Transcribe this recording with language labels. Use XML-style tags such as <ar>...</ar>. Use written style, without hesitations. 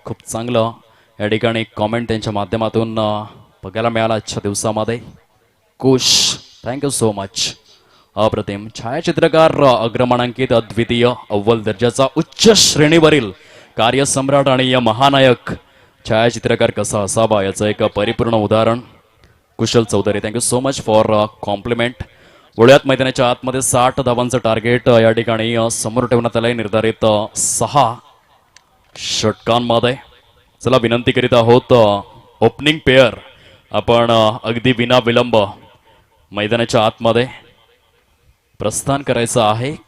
<mr>खूप चांगलं या ठिकाणी कॉमेंट त्यांच्या माध्यमातून बघायला मिळालं आजच्या दिवसामध्ये. कुश,</mr> <en>Thank you so much.</en> <mr>अप्रतिम छायाचित्रकार, अग्रमानांकित, अद्वितीय, अव्वल दर्जाचा, उच्च श्रेणीवरील कार्यसम्राट आणि महानायक छायाचित्रकार कसा असावा याचं एक परिपूर्ण उदाहरण कुशल Chaudhari.</mr> <en>Thank you so much for compliment.</en> <mr>वळ्यात मैदानाच्या आतमध्ये 60 धावांचं टार्गेट या ठिकाणी समोर ठेवण्यात आलंय निर्धारित 6 षटकांमध्ये. चला विनंती करीत आहोत ओपनिंग पेअर आपण अगदी विना विलंब मैदानाच्या आतमध्ये प्रस्थान करायचं आहे.</mr>